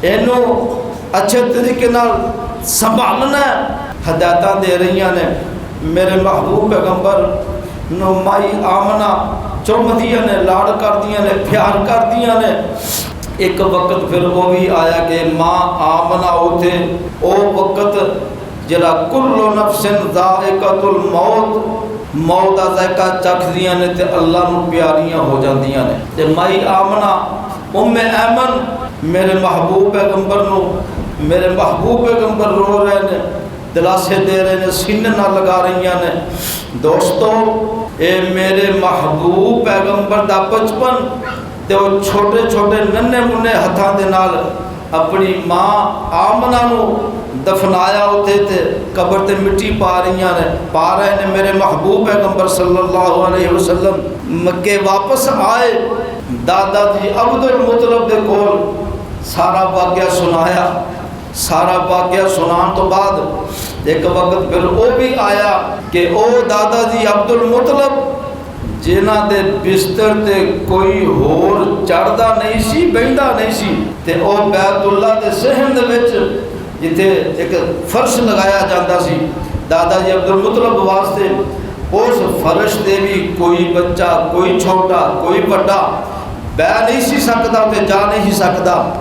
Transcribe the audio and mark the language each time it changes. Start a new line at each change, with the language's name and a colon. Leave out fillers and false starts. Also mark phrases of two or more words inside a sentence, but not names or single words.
Punjabi: انوں اچھے طریقے نال سنبھالنا ہدایتاں دے رہی نے. میرے محبوب پیغمبر نوں مائی آمنہ چمدیاں نے، لاڈ کردیاں نے، پیار کردیاں نے. ایک وقت پھر وہ بھی آیا کہ ماں آمنہ اوتھے او وقت ذرا
Arabic: كل نفس ذائقة الموت,
Urdu: موت کا ذائقہ
Punjabi: چکھدیاں نے تے اللہ نوں پیاریاں ہو جاندیاں نے. تے مائی آمنہ ام ایمن میرے محبوب پیغمبر نوں، میرے محبوب پیغمبر رو رہے نے، دلاسے دے رہے نے، سینے نال لگا رہی نے. دوستو یہ میرے محبوب پیغمبر دا بچپن تے وہ چھوٹے چھوٹے ننھے منے ہتھاں دے نال اپنی ماں آمنہ نوں دفنایا اتے تے قبر تے مٹی پا رہے نے. میرے محبوب پیغمبر
Arabic: صلى الله عليه وسلم
Punjabi: مکے واپس آئے، دادا جی عبد المطلب دے کول سارا واقعہ سنایا. سارا واقعہ سنانے تو بعد ایک وقت پھر وہ بھی آیا کہ او دادا جی عبد المطلب جنہاں دے بستر تے کوئی ہور چڑھدا نہیں سی، بہندا نہیں سی، تے او بیت اللہ دے صحن دے وچ جتھے ایک فرش لگایا جاتا سی دادا جی عبد المطلب واسطے، اس فرش تے بھی کوئی بچہ، کوئی چھوٹا، کوئی بڑا بہہ نہیں سی سکتا، تے جا نہیں سکتا.